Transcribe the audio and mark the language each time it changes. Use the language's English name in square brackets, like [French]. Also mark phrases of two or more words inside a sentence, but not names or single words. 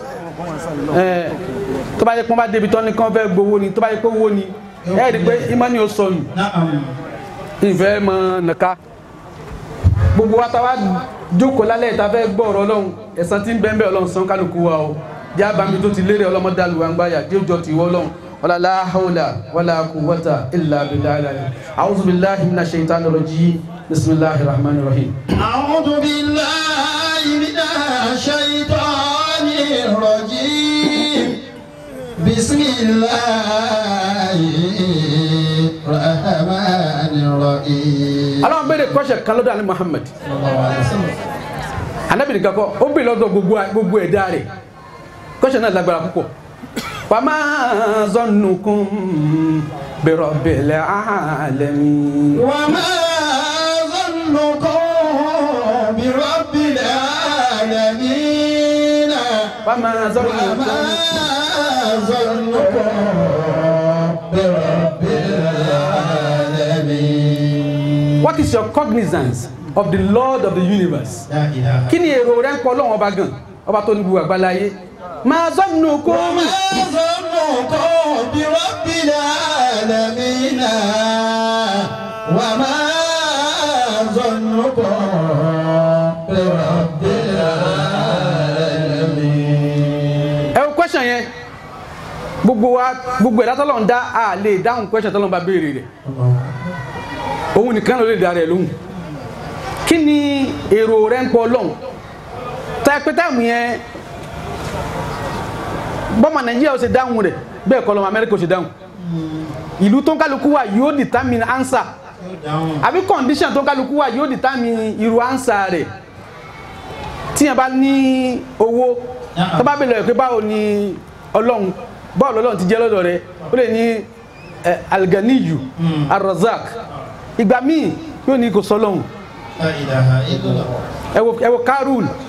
[Yoruba] tó bá yẹ kó bá débi tó ní kọ́ fẹ́ gbowó ni tó bá yẹ kó wó ni ẹ̀ rí pé ìmánì ó sọnù ìfẹ́ mọ nàka gbogbo wa ta wá jókòó lálẹ́ ìta fẹ́ gbọ́ ọ̀rọ̀ Ọlọ́run ẹ̀san tí ń bẹ́ẹ̀ Ọlọ́run san kálukú wa o já bá mi tó ti lérè ọlọ́mọdàlù wa ń gbáyà dé òjò ti wọ́ Ọlọ́run [Arabic] ولا حول ولا قوة إلا بالله أعوذ بالله من الشيطان الرجيم بسم الله الرحمن الرحيم أعوذ بالله من الشيطان الرجيم بسم الله الرحمن الرحيم [Yoruba] Allah bere kọ́ṣẹ́ kan lọ́dọ̀ Ànábì Muhammad Ànábì nìkan kọ́ ó bèèrè lọ́dọ̀ gbogbo ẹ̀dá rẹ̀ kọ́ṣẹ́ náà lágbára púpọ̀ [Arabic] وما ظنكم برب العالمين وما ظنكم برب العالمين وما ظنكم برب العالمين. [English] What is your cognizance of the Lord of the universe? [Yoruba] Kí ni èrò rẹ̀ ń pọ̀ Ọlọ́run ọba gan ọba tó ní gbogbo àgbáláyé [Arabic] ما ظنكم برب العالمين وما ظنكم برب العالمين. [Yoruba] ẹ wo question yẹn gbogbo ẹ̀dá tọ́lọ́run dá a lè dáhùn question tọ́lọ́run bá béèrè rẹ̀ òun nìkan ló lè dá rẹ̀ lóhùn kí ni èrò rẹ̀ ń pọ̀ Ọlọ́run tá pé táàmù yẹn bọ́mọ Nàìjíríà ó ṣe dáhùn rẹ̀ bẹ́ẹ̀ kọ́ lọ́mọ Amẹ́ríkà ó ṣe dáhùn ìlú tó ń kálukú wà yóò [English] determine answer [Yoruba] àbí condition tó ń kálukú wà yóò determine irú answer rẹ̀ tí yẹn bá ní owó tó bá bèèrè pé báwo ni Ọlọ́run báwo Ọlọ́run ti jẹ́ lọ́dọ̀ rẹ̀ ó lè ní Al-Ganiyu Ar-Razak ìgbà míì yóò ní kò sọ́lọ́hun ẹ wo Karun